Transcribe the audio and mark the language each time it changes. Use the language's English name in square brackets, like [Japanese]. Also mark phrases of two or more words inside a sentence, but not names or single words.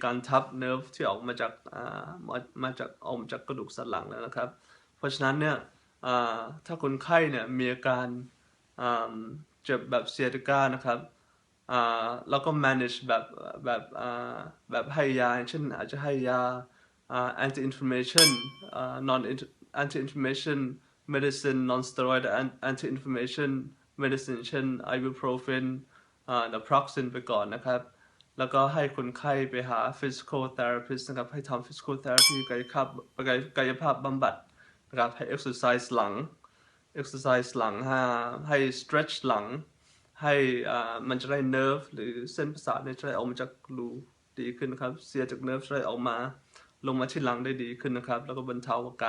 [Thai] การทับเนิร์ฟที่ออกมาจากออกมาจากกระดูกสันหลังแล้วนะครับเพราะฉะนั้นเนี่ยถ้าคนไข้เนี่ยมีอาการเจ็บ แบบเซียติก้านะครับแล้วก็ manage แบบให้ยาเช่นอาจจะให้ยา [English] anti-inflammation non anti-inflammation medicine non-steroid anti-inflammation medicine [Thai] เช่น ibuprofen naproxen ไปก่อนนะครับแล้วก็ให้คนไข้ไปหา [English] physical therapist [Thai] นะครับให้ทำ [English] physical therapy [Thai] กายภาพบำบัดนะครับให้ exercise หลัง exercise หลังให้ stretch หลังให้มันจะได้ nerve หรือเส้นประสาทเนี่ยจะได้ออกมาจากรูดีขึ้นนะครับเสียจาก nerve จะได้ออกมาลงมาที่หลังได้ดีขึ้นนะครับแล้วก็บรรเทา